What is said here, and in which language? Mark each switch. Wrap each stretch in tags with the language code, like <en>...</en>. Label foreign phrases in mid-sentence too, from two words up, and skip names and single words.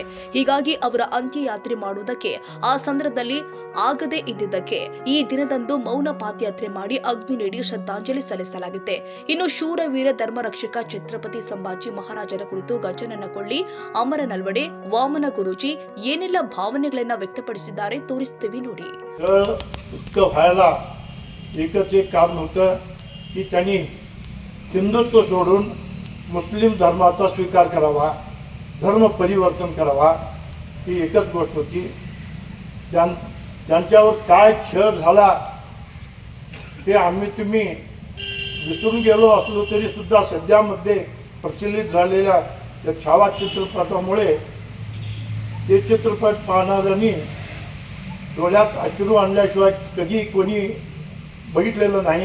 <kn>ಹೀಗಾಗಿ ಅವರ ಅಂತ್ಯಯಾತ್ರೆ ಮಾಡುವುದಕ್ಕೆ ಆ ಸಂದರ್ಭದಲ್ಲಿ ಆಗದೇ ಇದ್ದಿದ್ದಕ್ಕೆ ಈ ದಿನದಂದು ಮೌನ ಪಾದಯಾತ್ರೆ ಮಾಡಿ ಅಗ್ನಿ ನೀಡಿ ಶ್ರದ್ಧಾಂಜಲಿ ಸಲ್ಲಿಸಲಾಗುತ್ತೆ. ಇನ್ನು ಶೂರವೀರ ಧರ್ಮರಕ್ಷಕ ಛತ್ರಪತಿ ಸಂಭಾಜಿ ಮಹಾರಾಜರ ಕುರಿತು ಗಜನನ ಕೊಳ್ಳಿ, ಅಮರ ನಲ್ವಡೆ, ವಾಮನ ಗುರೂಜಿ ಏನೆಲ್ಲ ಭಾವನೆಗಳನ್ನ ವ್ಯಕ್ತಪಡಿಸಿದ್ದಾರೆ ತೋರಿಸ್ತೀವಿ ನೋಡಿ.</kn> <mr>इतकं व्हायला एकच एक कारण होतं की त्यांनी हिंदुत्व सोडून मुस्लिम धर्माचा स्वीकार करावा, धर्म परिवर्तन करावा, ही एकच गोष्ट होती. त्यांच्यावर काय छळ झाला ते आम्ही तुम्ही विसरून गेलो असलो तरी सुद्धा सध्यामध्ये प्रचलित झालेल्या त्या छावा चित्रपटामुळे ते चित्रपट पाहणाऱ्यांनी डोळ्यात अश्रू आणल्याशिवाय कधी कोणी बघितलेलं नाही.</mr>